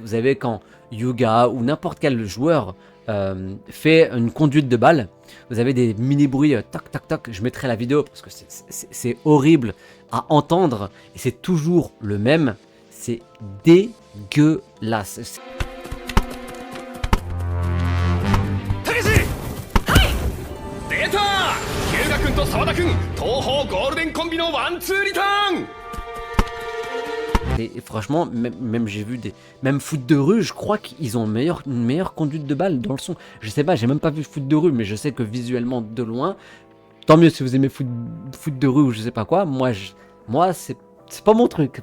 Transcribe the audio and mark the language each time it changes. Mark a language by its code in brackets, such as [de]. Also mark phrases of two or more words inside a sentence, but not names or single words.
[fr] Vous savez, quand Yuga ou n'importe quel joueur fait une conduite de balle, vous avez des mini bruits toc toc toc. Je mettrai la vidéo parce que c'est horrible à entendre et c'est toujours le même. C'est dégueulasse. [ja] と澤田君東方ゴールデンコンビのワンツーリターン [fr] Et franchement, même j'ai vu même foot de rue, je crois qu'ils ont une meilleure conduite de balle dans le son. Je sais pas, j'ai même pas vu foot de rue, mais je sais que visuellement de loin, tant mieux si vous aimez foot de rue ou je sais pas quoi. Moi c'est pas mon truc.